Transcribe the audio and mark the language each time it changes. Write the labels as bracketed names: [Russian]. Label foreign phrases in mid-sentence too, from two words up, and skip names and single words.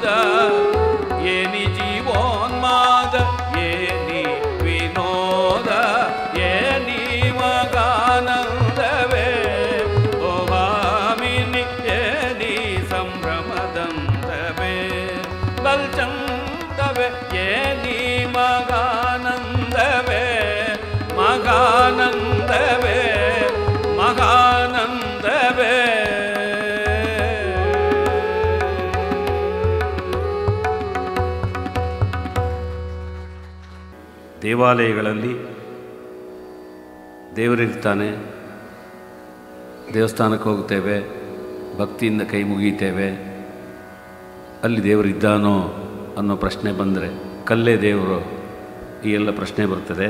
[Kannada] ಏನಿ ಜೀವೋನ್ಮಾದ ಏನಿ ವಿನೋದ ಏನಿ ಮಗಾನಂದವೇ ಓ ಭಾಮಿನಿ ಏನಿ ಸಂಭ್ರಮದಂದವೇ ಬಲ್ ಚಂದವೇ ಏನಿ ಮಗಾನಂದವೇ ಮಗಾನಂದವೇ ಮಗಾನಂದವೇ ದೇವಾಲಯಗಳಲ್ಲಿ ದೇವರಿರ್ತಾನೆ, ದೇವಸ್ಥಾನಕ್ಕೆ ಹೋಗ್ತೇವೆ, ಭಕ್ತಿಯಿಂದ ಕೈ ಮುಗಿತೇವೆ, ಅಲ್ಲಿ ದೇವರಿದ್ದಾನೋ ಅನ್ನೋ ಪ್ರಶ್ನೆ ಬಂದರೆ ಕಲ್ಲೇ ದೇವರು, ಈ ಎಲ್ಲ ಪ್ರಶ್ನೆ ಬರ್ತದೆ.